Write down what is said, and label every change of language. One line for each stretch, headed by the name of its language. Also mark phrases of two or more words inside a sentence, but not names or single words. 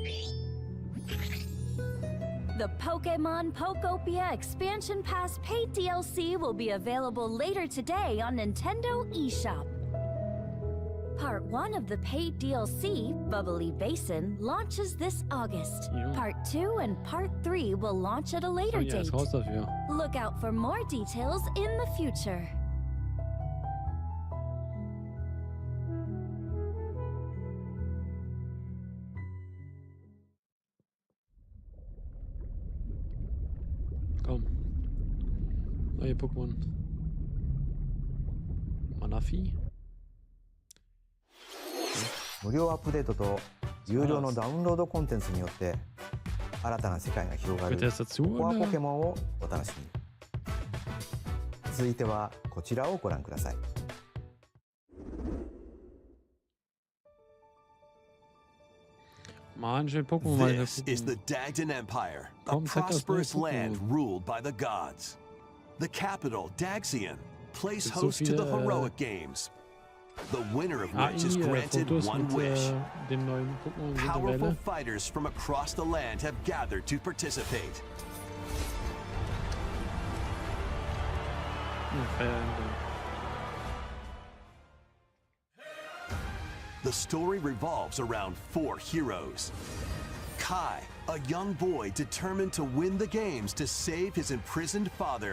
English: The Pokemon Pokopia Expansion Pass paid DLC will be available later today on Nintendo eShop. Part 1 of the paid DLC, Bubbly Basin, launches this August.
German: Ja.
English: Part 2 and Part 3 will launch at a later
German: Ja,
English: date.
German: ist raus dafür.
English: Look out for more details in the future.
German: Komm. Neue Pokémon. Manafi?
Japanese: 無料アップデートと有料のダウンロードコンテンツによって新たな世界が広がる
German: Gehört das dazu,
Japanese: コアポ
German: oder?
Japanese: ケモンをお楽しみに。続いてはこちらをご覧ください。
German: Mann, ich will Pokémon mal wieder
English: This is the
German: gucken.
English: Dagdan Empire, a
German: Komm, zeig das
English: prosperous
German: neue
English: land
German: Pokémon.
English: ruled by the gods. The capital, Daxian, plays
German: Gibt's so
English: host to the
German: viele,
English: heroic games, the winner of
German: Ah,
English: which is
German: hier,
English: granted
German: Fotos
English: one
German: mit
English: wish.
German: dem neuen Pokémon
English: Powerful
German: Welle.
English: fighters from across the land have gathered to participate. The story revolves around 4 heroes. Kai, a young boy determined to win the games to save his imprisoned father.